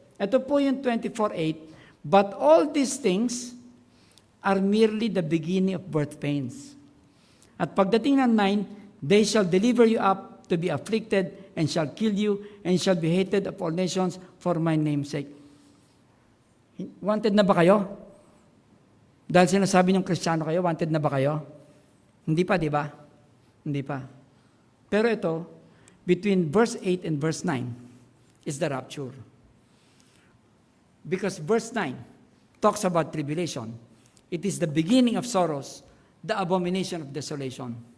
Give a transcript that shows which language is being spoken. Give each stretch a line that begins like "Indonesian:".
Filipino: Ito po yung
English: 24:8. But all these things are merely the beginning of birth pains.
Filipino: At pagdating ng
English: 9, they shall deliver you up to be afflicted, and shall kill you, and shall be hated of all nations for my name's sake.
Filipino: Wanted na ba kayo? Dahil sinasabi niyong Kristiyano kayo, wanted na ba kayo? Hindi pa, di ba? Hindi pa. Pero ito,
English: between verse 8 and verse 9 is the rapture. Because verse 9 talks about tribulation. It is the beginning of sorrows, the abomination of desolation.